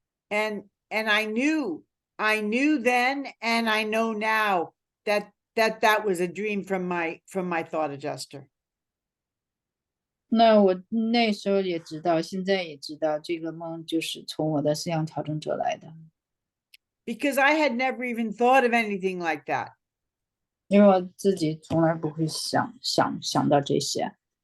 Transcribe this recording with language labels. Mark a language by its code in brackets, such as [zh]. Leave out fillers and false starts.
[en] And I knew then, and I know now that was a dream from my thought adjuster. [zh] 那我那时候也知道，现在也知道，这个梦就是从我的思想调整者来的。 [en] Because I had never even thought of anything like that. [zh] 因为我自己从来不会想到这些。